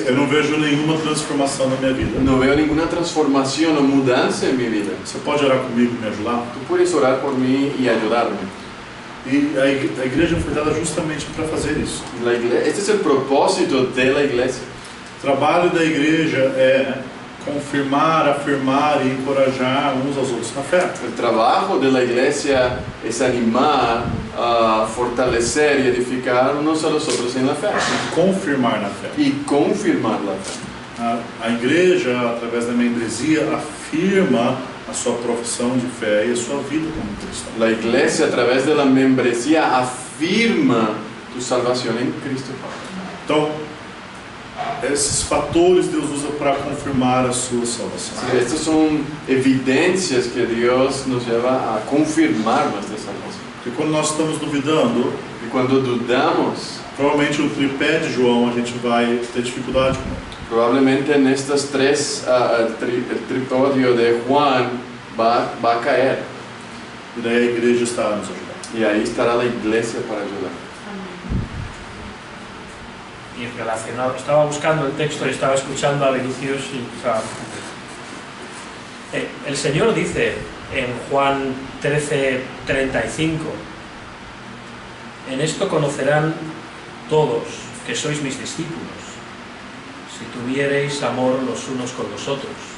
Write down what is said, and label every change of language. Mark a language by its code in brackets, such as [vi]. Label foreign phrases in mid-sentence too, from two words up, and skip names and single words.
[pt] Eu não vejo nenhuma transformação na minha vida. [es] No veo ninguna transformación o mudanza en mi vida. [pt] Você pode orar comigo e me ajudar? [es] Tú puedes orar por mí y ayudarme. [pt] E a igreja foi dada justamente para fazer isso. [es] Este es el propósito de la iglesia. [pt] O trabalho da igreja é confirmar, afirmar e encorajar uns aos outros na fé. [es] El trabajo de la iglesia es animar, fortalecer y edificar unos a los otros en la fe. [pt] Confirmar na fé. [es] Y confirmar la fe. [pt] A igreja, através da membresia, afirma a sua profissão de fé e a sua vida como cristão. [es] La iglesia, a través de la membresía, afirma tu salvación en Cristo. [pt] Então, esses fatores Deus usa para confirmar a sua salvação. [es] Sí, estas son evidencias que Dios nos lleva a confirmar nuestra salvación. [pt] Porque quando nós estamos duvidando, [es] Y cuando dudamos, [pt] provavelmente o tripé de João a gente vai ter dificuldade com ele. [es] probablemente en estas tres, el tripodio de Juan va a caer. [pt] E daí a igreja está a nos ajudar. [es] Y ahí estará la iglesia para ayudar. Y relacionado, estaba buscando el texto y estaba escuchando a Vinicius y, el Señor dice en Juan 13:35: en esto conocerán todos que sois mis discípulos, si tuviereis amor los unos con los otros.